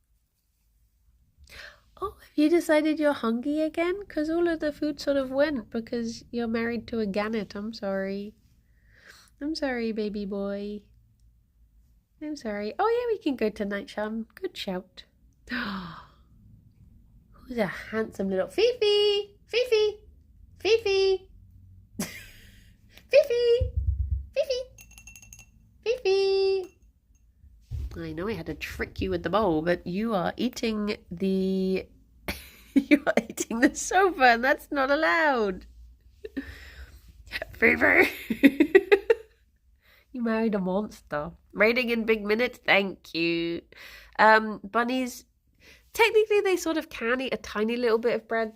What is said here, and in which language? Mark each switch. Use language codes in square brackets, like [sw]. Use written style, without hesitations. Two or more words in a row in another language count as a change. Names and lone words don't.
[en] Oh, have you decided you're hungry again? Because all of the food sort of went because you're married to a gannet. I'm sorry. I'm sorry, baby boy. I'm sorry. Oh, yeah, we can go to night, Sham. Good shout. Who's a handsome little Fifi? Fifi! Fifi! Fifi! Fifi! Fifi! I know I had to trick you with the bowl, but you are eating the you are eating the sofa, and that's not allowed. Fifi! You married a monster. Rating in big minutes, thank you. Bunnies, technically they sort of can eat a tiny little bit of bread.